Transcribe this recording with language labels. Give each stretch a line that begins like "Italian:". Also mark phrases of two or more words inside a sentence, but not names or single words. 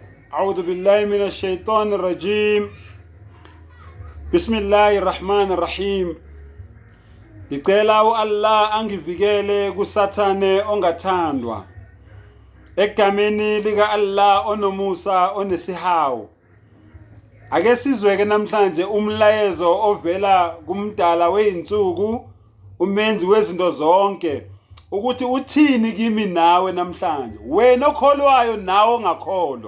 Arabic: أعوذ بالله من الشيطان الرجيم. بسم الله الرحمن الرحيم.
Zulu: Ngicela uAllah angivikele kusathane ongathandwa. Egameni lika Allah onomusa onesihawu. Ake sizweke namhlanje umlayezo ovela kumdala weinsuku, umenzi wezinto zonke, ukuthi uthini kimi nawe namhlanje, wena okholwayo nawe ongakholwa.